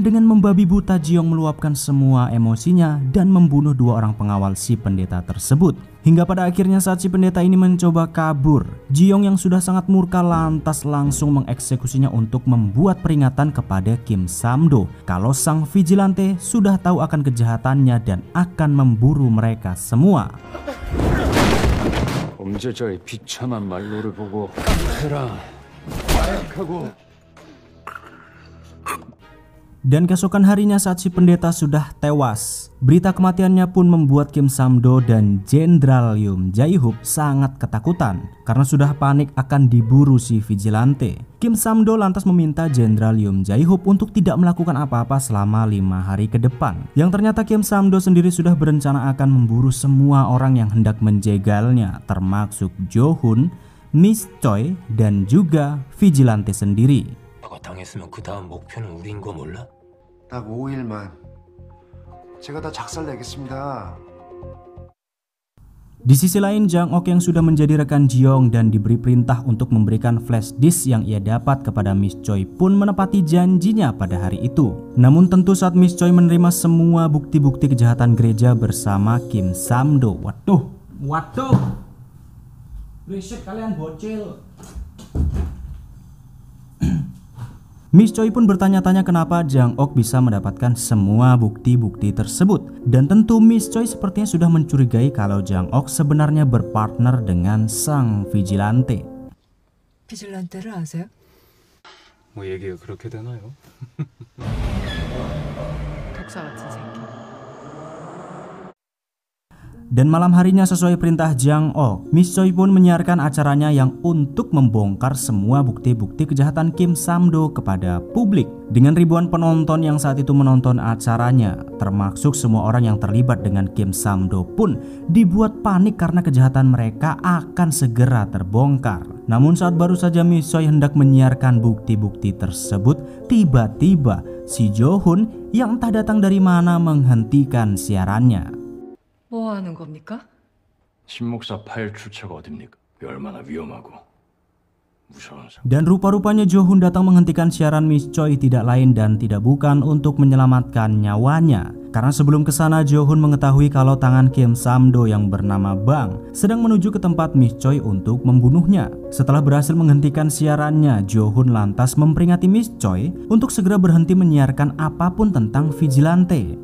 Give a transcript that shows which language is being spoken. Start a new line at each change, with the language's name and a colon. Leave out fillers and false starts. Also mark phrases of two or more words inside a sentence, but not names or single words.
Indonesian: Dengan membabi buta, Jiong meluapkan semua emosinya dan membunuh dua orang pengawal si pendeta tersebut. Hingga pada akhirnya saat si pendeta ini mencoba kabur, Jiong yang sudah sangat murka lantas langsung mengeksekusinya untuk membuat peringatan kepada Kim Sam-do kalau sang vigilante sudah tahu akan kejahatannya dan akan memburu mereka semua.
Korean: 범죄자의 비참한 말로를 보고 깜패라 마약하고.
Indonesian: Dan keesokan harinya saat si pendeta sudah tewas, berita kematiannya pun membuat Kim Sam-do dan Jenderal Yoon Jae-hyuk sangat ketakutan karena sudah panik akan diburu si vigilante. Kim Sam-do lantas meminta Jenderal Yoon Jae-hyuk untuk tidak melakukan apa-apa selama 5 hari ke depan. Yang ternyata Kim Sam-do sendiri sudah berencana akan memburu semua orang yang hendak menjegalnya, termasuk Jo-hun, Miss Choi, dan juga vigilante sendiri.
Korean: 당했으면 그 다음 목표는 우리인 거 몰라? 딱 5일만 제가 다 작살내겠습니다.
Indonesian: Di sisi lain, Jang Ok yang sudah menjadi rekan Jiong dan diberi perintah untuk memberikan
English: flash disk
Indonesian: yang ia dapat kepada Miss Choi pun menepati janjinya pada hari itu. Namun tentu saat Miss Choi menerima semua bukti-bukti kejahatan gereja bersama Kim Sam-do. Waduh, berisik kalian bocil. Miss Choi pun bertanya-tanya kenapa Jang Ok bisa mendapatkan semua bukti-bukti tersebut. Dan tentu Miss Choi sepertinya sudah mencurigai kalau Jang Ok sebenarnya berpartner dengan sang vigilante.
Korean: 비질란테를 아세요? 뭐 얘기가 그렇게 되나요? 독사 같은 새끼.
Indonesian: Dan malam harinya sesuai perintah Jang Ok, Miss Choi pun menyiarkan acaranya yang untuk membongkar semua bukti-bukti kejahatan Kim Sam-do kepada publik. Dengan ribuan penonton yang saat itu menonton acaranya, termasuk semua orang yang terlibat dengan Kim Sam-do pun dibuat panik karena kejahatan mereka akan segera terbongkar. Namun saat baru saja Miss Choi hendak menyiarkan bukti-bukti tersebut, tiba-tiba si Jo-hun yang entah datang dari mana menghentikan siarannya.
Korean: 뭐 하는 겁니까? 신목사 파일 출처가 어딥니까? 얼마나 위험하고 무서운 사.
Indonesian: Dan rupa-rupanya Jo-hun datang menghentikan siaran Miss Choi tidak lain dan tidak bukan untuk menyelamatkan nyawanya. Karena sebelum kesana Jo-hun mengetahui kalau tangan Kim Sam-do yang bernama Bang sedang menuju ke tempat Miss Choi untuk membunuhnya. Setelah berhasil menghentikan siarannya, Jo-hun lantas memperingati Miss Choi untuk segera berhenti menyiarkan apapun tentang Vigilante.